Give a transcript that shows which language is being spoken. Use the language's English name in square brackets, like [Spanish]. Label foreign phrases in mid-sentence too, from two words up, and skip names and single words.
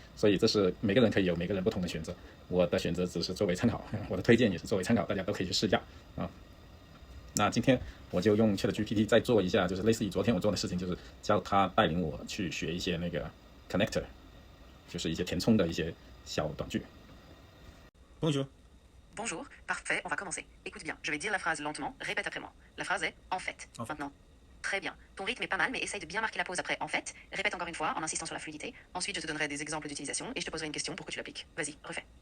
[Chinese] 所以这是每个人可以有每个人不同的选择。我的选择只是作为参考，我的推荐也是作为参考，大家都可以去试一下啊。那今天我就用 ChatGPT 再做一下，就是类似于昨天我做的事情，就是教他带领我去学一些那个 connector， 就是一些填充的一些小短句。 [French] Bonjour. Bonjour, parfait, on va commencer. Écoute bien, je vais dire la phrase lentement, répète après moi. La phrase est en fait. Maintenant. Très bien. Ton rythme est pas mal, mais essaye de bien marquer la pause après en fait. Répète encore une fois en insistant sur la fluidité. Ensuite, je te donnerai des exemples d'utilisation et je te poserai une question pour que tu l'appliques. Vas-y, refais.